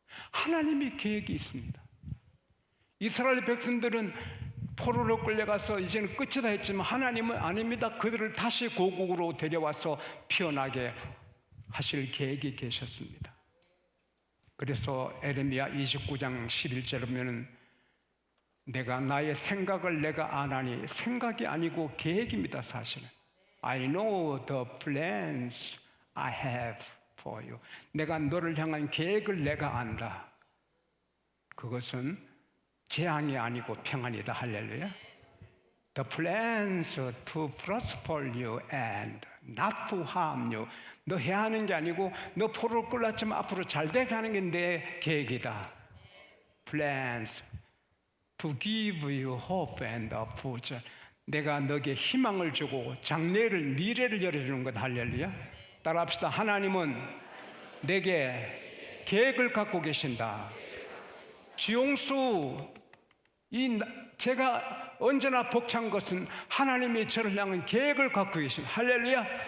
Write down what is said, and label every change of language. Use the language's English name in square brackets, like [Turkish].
[Korean] 하나님이 계획이 있습니다. 이스라엘 백성들은 포로로 끌려가서 이제는 끝이다 했지만 하나님은 아닙니다. 그들을 다시 고국으로 데려와서 피어나게 하실 계획이 계셨습니다. 그래서 에레미야 29장 11절에 보면 내가 나의 생각을 내가 아나니, 생각이 아니고 계획입니다. 사실은 [English] I know the plans I have for you. [Korean] 내가 너를 향한 계획을 내가 안다. 그것은 재앙이 아니고 평안이다. 할렐루야. [English] The plans to prosper you and not to harm you. [Korean] 너 해야 하는 게 아니고 너 포로를 끌었지만 앞으로 잘 되게 하는 게 내 계획이다. [English] Plans to give you hope and a future. [Korean] 내가 너에게 희망을 주고 장래를, 미래를 열어주는 것. 할렐루야. 따라합시다. 하나님은 내게 계획을 갖고 계신다. 지용수, 제가 언제나 벅찬 것은 하나님이 저를 향한 계획을 갖고 계십니다. 할렐루야.